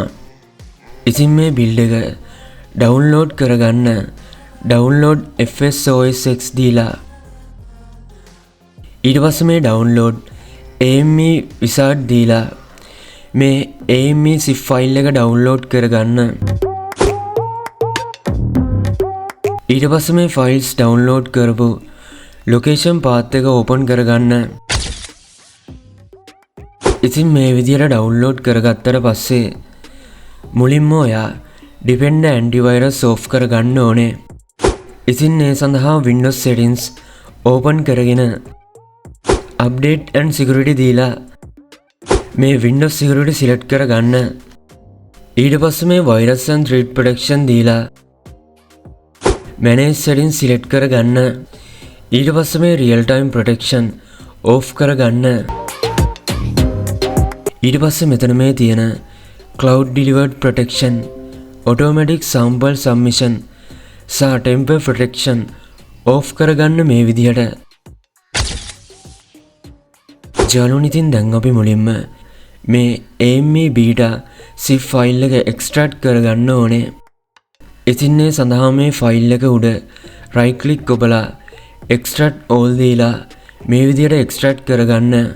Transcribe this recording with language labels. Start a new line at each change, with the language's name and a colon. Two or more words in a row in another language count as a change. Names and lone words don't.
Sinhala: ඉතින් මේ build එක download කරගන්න
English: download FS OS X
Sinhala: දීලා ඊට පස්සේ මේ
English: download AME wizard
Sinhala: දීලා මේ
English: AME zip file
Sinhala: එක download කරගන්න. ඊට පස්සේ මේ
English: files download
Sinhala: කරපු
English: location path
Sinhala: එක open කරගන්න. ඉතින් මේ විදිහට download කරගත්තට පස්සේ මුලින්ම ඔයා
English: Defender antivirus off
Sinhala: කරගන්න ඕනේ. ඉතින් ඒ සඳහා
English: Windows settings open
Sinhala: කරගෙන
English: update and security
Sinhala: දීලා මේ
English: Windows security select
Sinhala: කරගන්න. ඊට පස්සේ මේ
English: virus and threat protection
Sinhala: දීලා
English: manage settings select
Sinhala: කරගන්න. ඊට පස්සේ මේ
English: real time protection off
Sinhala: කරගන්න. ඊට පස්සේ මෙතන මේ තියෙන
English: cloud delivered protection, automatic sample submission
Sinhala: සහ
English: temper protection off
Sinhala: කරගන්න මේ විදිහට. යාළුවනේ ඉතින් දැන් අපි මුලින්ම මේ
English: AME beta zip file
Sinhala: එක extract කරගන්න ඕනේ. ඉතින් මේ සඳහා මේ file එක උඩ
English: right click
Sinhala: ඔබලා
English: extract all
Sinhala: දීලා මේ විදිහට extract කරගන්න.